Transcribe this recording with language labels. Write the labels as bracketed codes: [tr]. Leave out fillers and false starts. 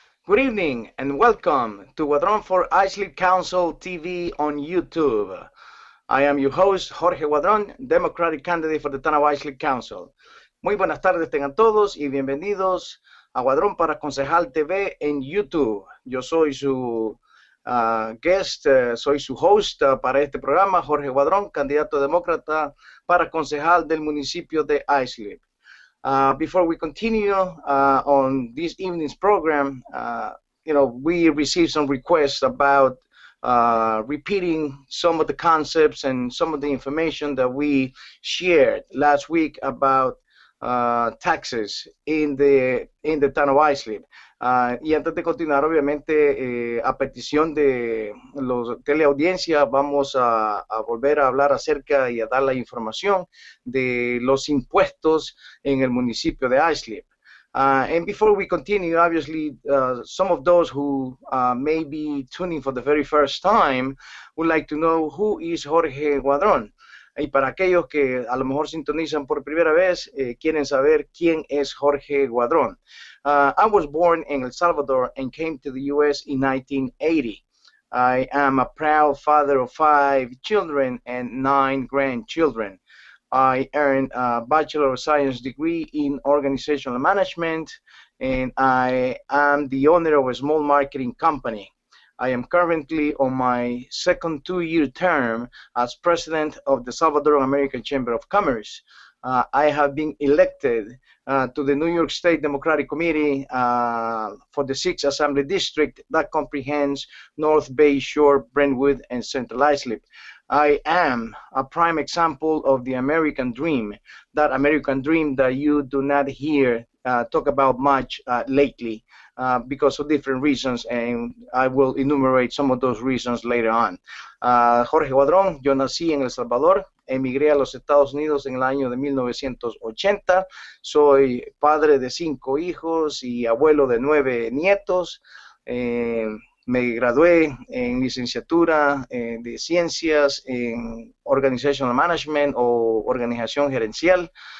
[en] Good evening and welcome to Guadron for Islip Council TV on YouTube. I am your host, Jorge Guadron, Democratic candidate for the town of Islip Council. [es] Muy buenas tardes tengan todos y bienvenidos a Guadrón para Concejal TV en YouTube. Yo soy su guest, soy su host para este programa, Jorge Guadron, candidato demócrata para concejal del municipio de Islip. [en] Before we continue on this evening's program, we received some requests about repeating some of the concepts and some of the information that we shared last week about taxes in the town of Islip. [es] Y antes de continuar, obviamente, a petición de los teleaudiencia, vamos a volver a hablar acerca y a dar la información de los impuestos en el municipio de Islip. [en] And before we continue, obviously, some of those who may be tuning for the very first time would like to know who is Jorge Guadron. [es] Y para aquellos que a lo mejor sintonizan por primera vez, quieren saber quién es Jorge Guadron. [en] I was born in El Salvador and came to the U.S. in 1980. I am a proud father of 5 children and 9 grandchildren. I earned a Bachelor of Science degree in Organizational Management, and I am the owner of a small marketing company. I am currently on my second 2-year term as president of the Salvadoran American Chamber of Commerce. I have been elected to the New York State Democratic Committee for the 6th Assembly District that comprehends North Bay Shore, Brentwood, and Central Islip. I am a prime example of the American dream, that American dream that you do not hear talk about much lately because of different reasons, and I will enumerate some of those reasons later on. [es] Jorge Guadron, yo nací en El Salvador, emigré a los Estados Unidos en el año de 1980, soy padre de 5 hijos y abuelo de 9 nietos. Me gradué en licenciatura de ciencias en Organizational Management o organización gerencial.